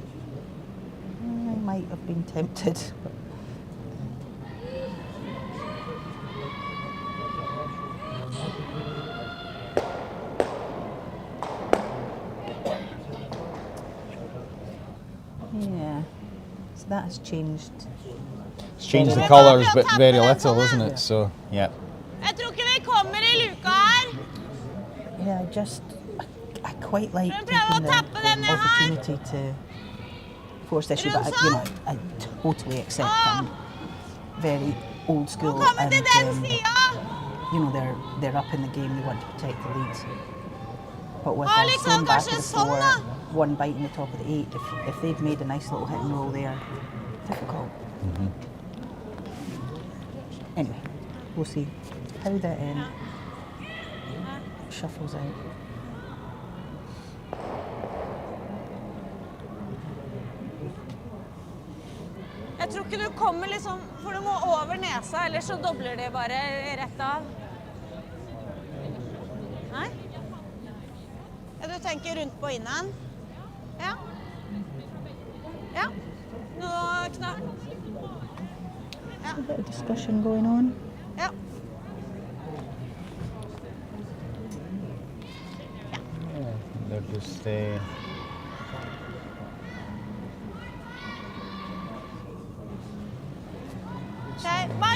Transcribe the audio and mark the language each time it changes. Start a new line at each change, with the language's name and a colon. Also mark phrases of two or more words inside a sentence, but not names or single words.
English: I might have been tempted. But yeah, so that has changed. It's changed the colours, but very little, isn't it? So, yeah.
Norwegian: Jeg tror ikke vi kommer i luka her.
English: Yeah, I quite like
Norwegian: Men
English: taking
Norwegian: prøv å
English: the
Norwegian: tappe denne her.
English: opportunity to force the issue, but I totally accept I'm very old school
Norwegian: Kommer
English: and
Norwegian: til den sida.
English: they're up in the game, they want to protect the leads. But with
Norwegian: Ja,
English: us
Norwegian: liksom,
English: stone back
Norwegian: kanskje
English: of the
Norwegian: sånn,
English: floor,
Norwegian: da.
English: one bite in the top of the 8, if they've made a nice little hit and roll there, difficult. Anyway, we'll see how that shuffles out.
Norwegian: Jeg tror ikke du kommer liksom, for du må over nesa, ellers så dobler det bare rett av. Nei? Ja, du tenker rundt på innen? Ja. Ja. Nå knapp. Ja.
English: A bit of discussion going on.
Norwegian: Ja.
English: They're just
Norwegian: Okay, bak